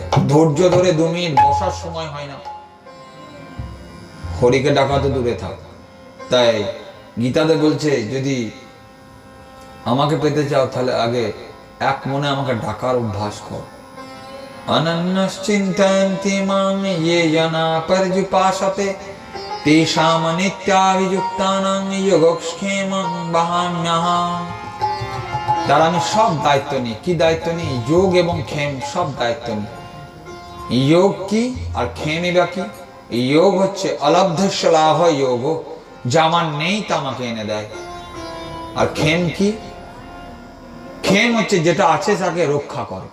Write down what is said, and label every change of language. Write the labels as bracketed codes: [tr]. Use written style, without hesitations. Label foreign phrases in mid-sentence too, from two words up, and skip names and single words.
[bn] ধৈর্য ধরে 2 মিনিট বসার সময় হয় না, হরিকে ডাকা তো দূরে থাক। তাই গীতাতে বলছে, যদি আমাকে পেতে চাও তাহলে আগে এক মনে আমাকে ডাকার অভ্যাস কর। [sa] অনন্যশ্চিন্তয়ন্তি মাং ये जना पर्युपासते तेषां नित्याभियुक्तानां योगक्षेमं वहाम्यहम्। [bn] তার আমি সব দায়িত্ব নিই। কি দায়িত্ব নিই? যোগ এবং ক্ষেম, সব দায়িত্ব নিই। যোগ কি আর ক্ষেমই বা কি? যোগ হচ্ছে [sa] অলব্ধস্য লাভ [bn] যোগ, যা আমার নেই তা আমাকে এনে দেয়। আর ক্ষেম কি? ক্ষেম হচ্ছে যেটা আছে তাকে রক্ষা করে।